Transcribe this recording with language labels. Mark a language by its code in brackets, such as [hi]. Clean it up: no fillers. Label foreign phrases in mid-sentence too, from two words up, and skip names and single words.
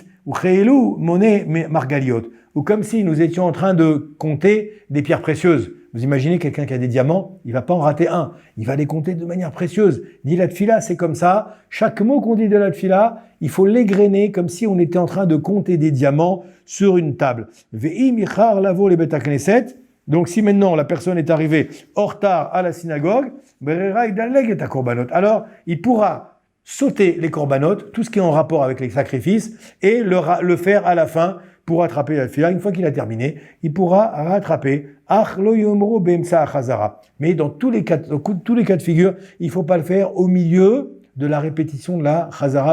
[fr] Ou [he] כאילו מונה מרגליות. [fr] Ou comme si nous étions en train de compter des pierres précieuses. Vous imaginez quelqu'un qui a des diamants, il va pas en rater un. Il va les compter de manière précieuse. Dit la tfila, c'est comme ça. Chaque mot qu'on dit de la tfila, il faut l'égrener comme si on était en train de compter des diamants sur une table. [he] ואם יאחר לבוא לבית הכנסת. [fr] Donc si maintenant la personne est arrivée en retard à la synagogue, alors il pourra sauter les korbanot, tout ce qui est en rapport avec les sacrifices, et le faire à la fin pour rattraper la tfila. Une fois qu'il a terminé, il pourra rattraper. Mais dans tous les cas de figure, il ne faut pas le faire au milieu de la répétition de la chazara.